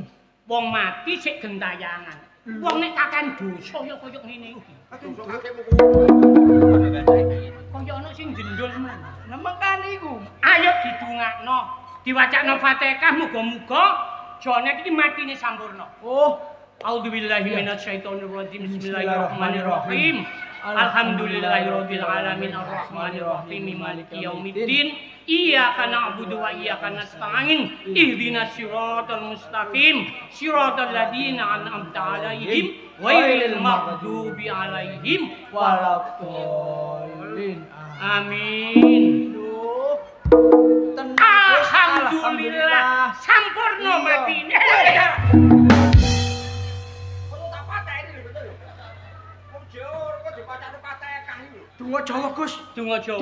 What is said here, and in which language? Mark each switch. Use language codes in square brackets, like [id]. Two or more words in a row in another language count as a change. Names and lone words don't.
[jv] Wong mati sik gentayangan. Wong nek kakan dosa ya kaya ngene iki. Kaya ana sing jendul man. Lah mangkane iku. Ayo didungakno, diwacakno Fatihah muga-muga Jonet iki matine sampurna. Oh, [ar] أعوذ بالله من الشيطان الرجيم. بسم الله الرحمن الرحيم. الحمد لله رب العالمين الرحمن الرحيم مالك يوم الدين. إياك نعبد وإياك نستعين. اهدنا الصراط المستقيم. صراط الذين أنعمت عليهم غير المغضوب عليهم ولا الضالين. Amin. Duh. [jv] Alhamdulillah sampurna matine. Donga Jawa, Gus. Donga Jawa.